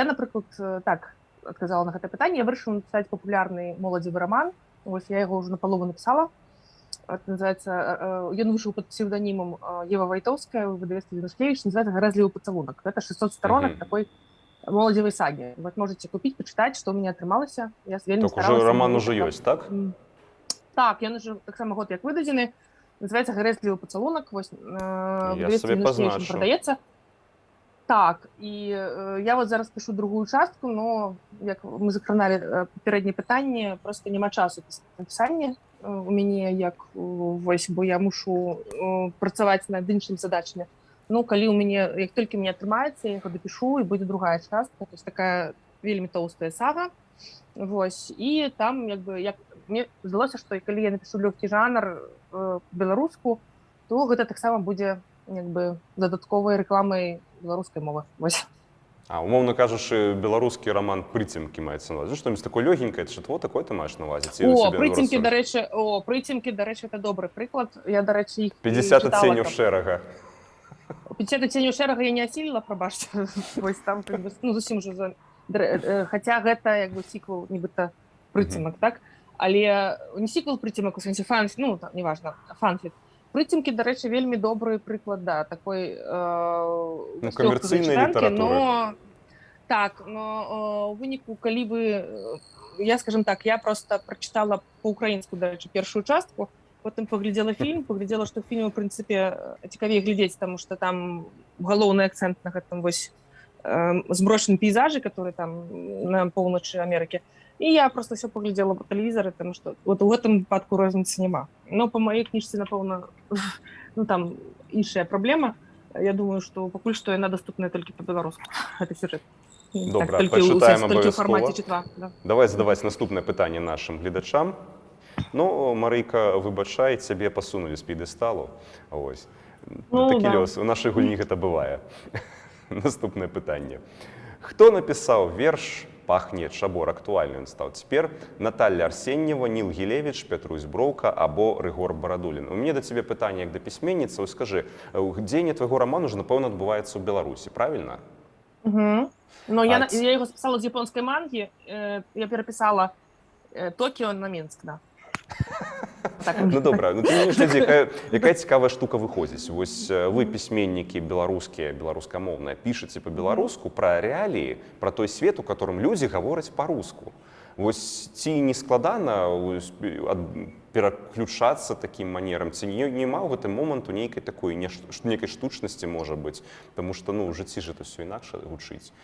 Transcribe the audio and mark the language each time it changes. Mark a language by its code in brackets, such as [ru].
[be] Я, напрыклад, так адказала на гэта пытанне. Я вырашыла напісаць папулярны моладзевы раман. Вось я яго ўжо напалову напісала. [ru] Называется, [be] ён выйшаў пад псевданімам Ева Вайтоўская, выдавецтва Вінушкевіч, называется «Гарэзлівы пацалунак». Гэта 600 сторонак такой моладзевай сагі. [ru] Вот можете [be] купіць, пачытаць, што ў мяне атрымалася. Я вельмі старалася. Так, уже роман уже ёсць, так? Так, ён уже таксама год як выдадзены. Называется «Гарэзлівы пацалунак». Вось, я сабе пазначу. Прадаецца. Так, і я вот зараз [ru] пишу другую [be] частку, но, як мы закраналі папярэднія пытанні, просто няма часу напісання у мяне, як вось, бо я мушу працаваць над іншымі задачамі. Ну, калі у мяне, як толькі мне атрымаецца, я яго дапішу, і будзе другая частка, то есть такая вельмі тоўстая сага. Вось, і там, як бы, як мне здалося, што калі я напішу лёгкі жанр беларуску, то гэта таксама будзе, як бы, дадатковай рэкламай беларускай мовы. Вось. А, умоўна кажучы, беларускі роман «Прыцемкі» маецца на ўвазе. Што-небудзь такое лёгенькае, чытво такое ты маеш на ўвазе? «Прыцемкі», дарэчы, это добры прыклад. Я, дарэчы, іх 50 адценняў шэрага. 50 адценняў шэрага я не асіліла, прабачце. Вось там, ну, зусім ужо... Хаця гэта, як бы, сіквел, нібыта, «Прыцемак», так? Але не сіквел «Прыцемак», у сэнсе фанфіт, ну, неважна, фанфіт. «Прыцемкі», дарэчы, вельмі добры прыклад, да, такой камерцыйнай літаратуры. Так, но у выніку, калі вы, я, скажем так, я просто прачытала па-украінску, дарэчы, першую частку, потым паглядзела фільм, паглядзела, што фільм, у прынцыпе, цікавей глядзець, таму што там галоўны акцэнт на гэтым вось змрочным пейзажы, [ru] который там [be] на поўначы Амерыкі. І я просто все паглядзела па тэлевізары, таму што вот у гэтым выпадку розніцы няма. [ru] Но по моей [be] книжцы, напэўна, ну там іншая праблема. Я думаю, што пакуль што яна доступная толькі па-беларуску. Гэта сюжэт. Добра, толькі пачытаем толькі ў фармаце абавязкова. чытва. Да. Давай задаваць наступнае пытанне нашым гледачам. Ну, Марыйка, выбачай, цябе пасунулі з п'едэсталу. Ось. Такі лёс. У нашай гульні гэта бывае. Наступнае пытанне. Хто напісаў верш «Пахне чабор»? Актуальны ён стаў цяпер. Наталья Арсеньева, Ніл Гілевіч, Петрусь Броўка або Рыгор Барадулін. У мяне да цябе пытанне як да пісьменніцы. Ось скажы, дзеянне твайго раману ж, напэўна, адбываецца ў Беларусі, правільна? [ru] Но я его списала с японской манги, я переписала Токио на Минск, да. [be] Ну добра, ну ты мне ж якая цікавая штука выходзіць. Вось вы, пісьменнікі беларускія, беларускамоўныя, пішаце па-беларуску пра рэаліі, пра той свет, у [ru] которым людзі [be] гавораць па-руску. Вось ці не складана пераключацца такім манерам, ці няма ў гэтым моманту нейкай такой нейкай штучнасці, можа быць, таму што ну, у жыцці ж [ru] это ўсё [be] інакш гучыць.